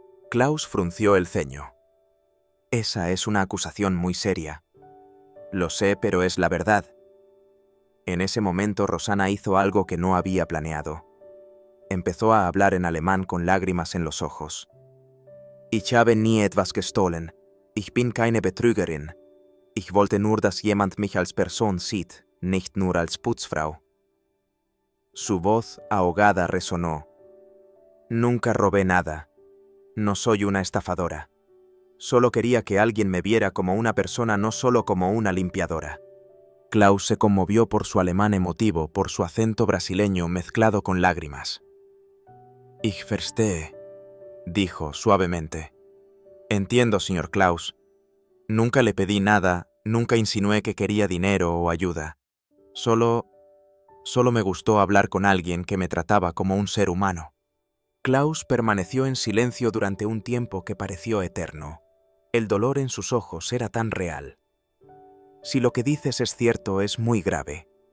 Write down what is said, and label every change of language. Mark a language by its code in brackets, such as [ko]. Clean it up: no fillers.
[es] Klaus frunció el ceño. Esa es una acusación muy seria. Lo sé, pero es la verdad. En ese momento Rosana hizo algo que no había planeado. Empezó a hablar en alemán con lágrimas en los ojos. [de] Ich habe nie etwas gestohlen. Ich bin keine Betrügerin. Ich wollte nur, dass jemand mich als Person sieht, nicht nur als Putzfrau. [es] Su voz ahogada resonó. Nunca robé nada. No soy una estafadora. Solo quería que alguien me viera como una persona, no solo como una limpiadora. Klaus se conmovió por su alemán emotivo, por su acento brasileño mezclado con lágrimas. [de] Ich verstehe, [es] dijo suavemente. Entiendo, señor Klaus. Nunca le pedí nada, nunca insinué que quería dinero o ayuda. Solo me gustó hablar con alguien que me trataba como un ser humano. Klaus permaneció en silencio durante un tiempo que pareció eterno. El dolor en sus ojos era tan real. Si lo que dices es cierto, es muy grave.